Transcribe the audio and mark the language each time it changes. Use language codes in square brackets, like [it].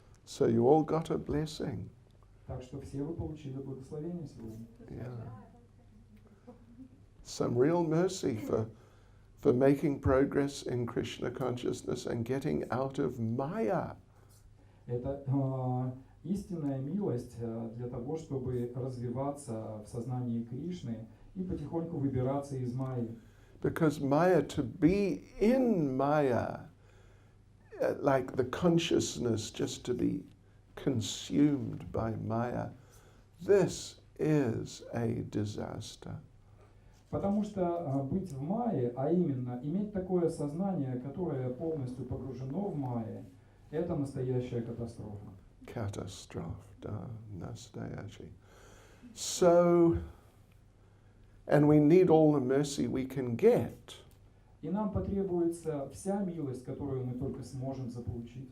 [en] So you all got a blessing. [ru] Так что все вы получили благословение сегодня. [en] Yeah. Some real mercy for making progress in Krishna consciousness and getting out of Maya. [ru] Это истинная милость для того, чтобы развиваться в сознании Кришны и потихоньку выбираться из Майи. [en] Because Maya, to be in Maya, like the consciousness just to be consumed by Maya, this is a disaster. [ru] Потому что быть в Майе, а именно иметь такое сознание, которое полностью погружено в Майе, это настоящая катастрофа. [en] Catastrophe, nastayashi. So, and we need all the mercy we can get. [ru] И нам потребуется вся милость, которую мы только сможем заполучить.